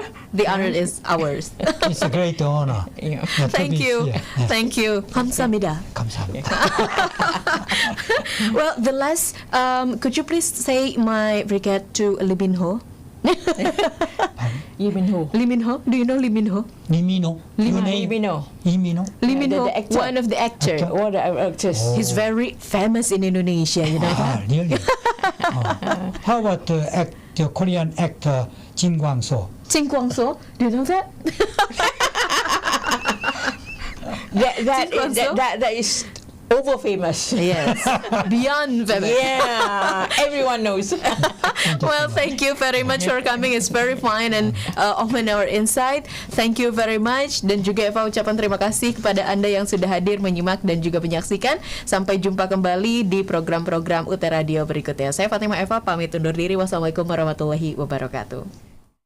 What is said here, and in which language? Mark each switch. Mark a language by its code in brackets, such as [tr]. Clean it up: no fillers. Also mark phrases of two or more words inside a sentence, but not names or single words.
[en] The honor is ours. It's a great honor. Yeah. Thank you. Thank you. 감사합니다. [ko] 감사합니다. [en] Well, the last, could you please say my regard to Lee Min-ho? Lee Min-ho. Lee Min-ho? Do you know Lee Min-ho? Lee Min-ho. Lee Min-ho. Lee Min-ho. Lee Min-ho, the actor. one of the actors. One of the actors. He's very famous in Indonesia, you know that? Really? How about the Korean actor Jin Kwang-so? Jin Kwang-so, do you know that? That is over famous. Yes, beyond famous. Yeah, everyone knows. Well, thank you very much for coming. It's very fine and open our insight. Thank you very much. [id] Dan juga Eva ucapan terima kasih kepada Anda yang sudah hadir menyimak dan juga menyaksikan. Sampai jumpa kembali di program-program UT Radio berikutnya. Saya Fatimah Eva pamit undur diri. Wassalamualaikum warahmatullahi wabarakatuh.